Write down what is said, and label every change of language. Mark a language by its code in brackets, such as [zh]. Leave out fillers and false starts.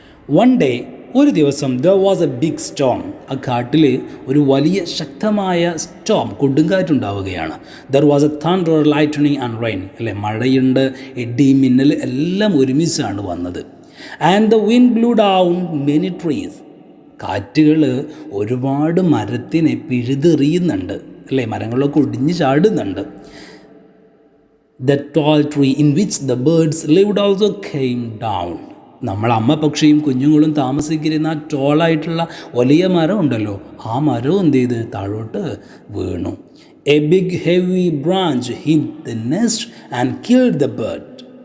[en] one day, [ml] ഒരു ദിവസം, [en] there was a big storm. [ml] ആ കാട്ടിൽ ഒരു വലിയ ശക്തമായ Storm, കൊടുങ്കാറ്റുണ്ടാവുകയാണ്. [en] there was a thunder, lightning and rain. [ml] അല്ലേ, മഴയുണ്ട്, ഇടി, മിന്നൽ എല്ലാം ഒരുമിച്ചാണ് വന്നത്. [en] and the wind blew down many trees. [ml] കാറ്റുകൾ ഒരുപാട് മരത്തിനെ പിഴുതെറിയുന്നുണ്ട് അല്ലേ, മരങ്ങളൊക്കെ ഒടിഞ്ഞ് ചാടുന്നുണ്ട്. [en] the tall tree in which the birds lived also came down. [ml] നമ്മൾ അമ്മ പക്ഷിയും കുഞ്ഞുങ്ങളും താമസിക്കുന്ന ആ ടോളായിട്ടുള്ള വലിയ മരം ഉണ്ടല്ലോ, ആ മരവും എന്ത് ചെയ്ത് താഴോട്ട് വീണു. [en] A big heavy branch hit the nest and killed the bird.